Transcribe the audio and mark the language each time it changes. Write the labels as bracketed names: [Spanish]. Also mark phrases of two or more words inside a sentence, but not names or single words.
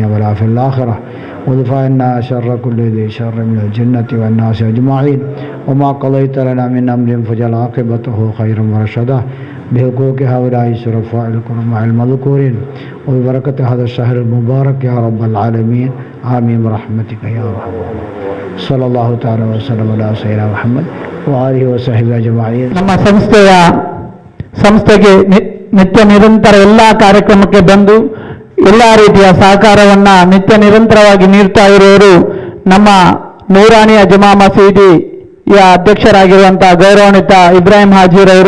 [Arabic] ولا في الآخرة وادفع عنا شر كل ذي شر من الجنة والناس أجمعين وما قضيت لنا من أمر فجعل عاقبته خيرا ورشدا بحقوق هؤلاء الشرفاء الكرماء المذكورين وببركة هذا الشهر المبارك يا رب العالمين آمين برحمتك يا أرحم الراحمين صلى الله تعالى وسلم على سيدنا محمد وآله وصحبه أجمعين. [Kannada] ನಮ್ಮ ಸಂಸ್ಥೆಗೆ ನಿತ್ಯ ನಿರಂತರ ಎಲ್ಲ ಕಾರ್ಯಕ್ರಮಕ್ಕೆ ಬಂದು ಎಲ್ಲ ರೀತಿಯ ಸಹಕಾರವನ್ನು ನಿತ್ಯ ನಿರಂತರವಾಗಿ ನೀಡ್ತಾ ಇರುವವರು ನಮ್ಮ ನೂರಾನಿಯ ಜಮಾ ಮಸೀದಿಯ ಅಧ್ಯಕ್ಷರಾಗಿರುವಂತಹ ಗೌರವಾನ್ವಿತ ಇಬ್ರಾಹಿಂ ಹಾಜಿರವರು.